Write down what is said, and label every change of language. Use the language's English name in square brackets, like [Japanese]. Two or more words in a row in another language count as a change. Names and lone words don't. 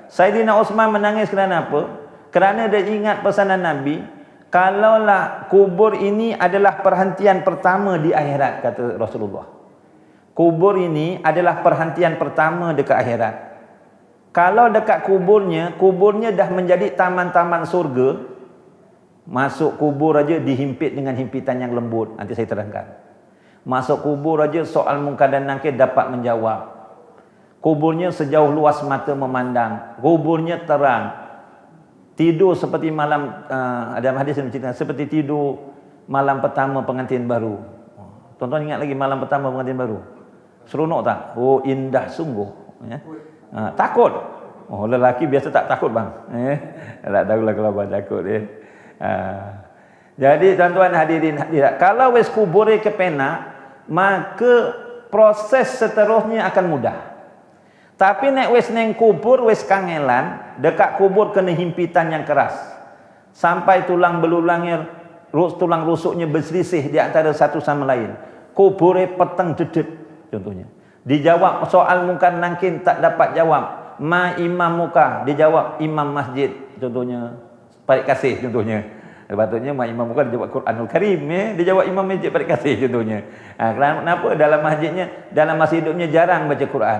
[Malay] Sayyidina Uthman menangis kerana apa? Kerana dia ingat pesanan Nabi, kalaulah kubur ini adalah perhentian pertama di akhirat, kata Rasulullah. Kubur ini adalah perhentian pertama dekat akhirat. Kalau dekat kuburnya dah menjadi taman-taman surga, masuk kubur aja dihimpit dengan himpitan yang lembut. Nanti saya terangkan. Masuk kubur aja soal munkar dan nakir dapat menjawab. Kuburnya sejauh luas mata memandang. Kuburnya terang. Tidur seperti malam, ada hadis yang menceritakan, seperti tidur malam pertama pengantin baru. Tuan-tuan ingat lagi malam pertama pengantin baru? Seronok tak? Oh, indah sungguh. Ya. Takut. Oh, lelaki biasa tak takut bang. Tak tahulah kalau abang takut. Jadi tuan-tuan hadirin hadirat, kalau [Javanese] wis kubur ke penak, [Malay] maka proses seterusnya akan mudah. [Javanese] Tapi nek wis neng kubur wis kangelan, [Malay] dekat kubur kena himpitan yang keras. Sampai tulang belulangnya, tulang rusuknya berselisih di antara satu sama lain. [Javanese] Kubure peteng dedet. [Malay] Contohnya, dijawab soal munkar nakir tak dapat jawab. Ma imam muka, dijawab imam masjid. Contohnya, Parik Kasih contohnya. Patutnya ma imam muka dijawab Quranul Karim, ya? Dijawab imam masjid Parik Kasih contohnya. Kenapa dalam masjidnya, dalam masa hidupnya jarang baca Quran?